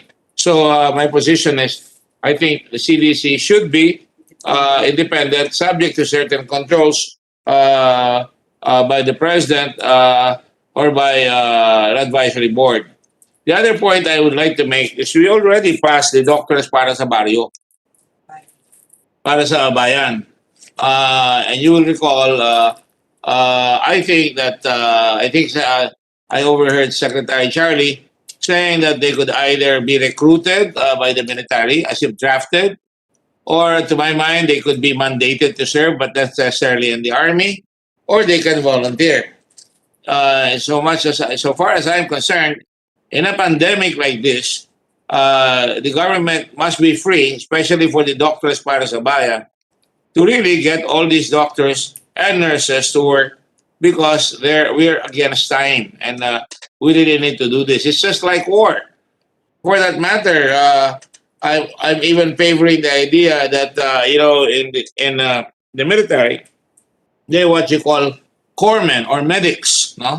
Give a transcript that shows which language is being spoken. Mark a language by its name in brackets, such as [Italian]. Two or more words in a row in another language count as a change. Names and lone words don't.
[English] So my position is, I think the CDC should be independent, subject to certain controls by the president or by an advisory board. The other point I would like to make is we already passed the Doctors [Filipino] para sa Barrio, para sa bayan. [English] And you will recall, I think that I overheard Secretary Charlie saying that they could either be recruited by the military as if drafted, or to my mind, they could be mandated to serve, but not necessarily in the army, or they can volunteer. So far as I'm concerned, in a pandemic like this, the government must be free, especially for the doctors [Filipino] para sa bayan, [English] to really get all these doctors and nurses to work, because we're against time, and we really need to do this. It's just like war. For that matter, I'm even favoring the idea that in the military, they what you call corpsmen or medics, no?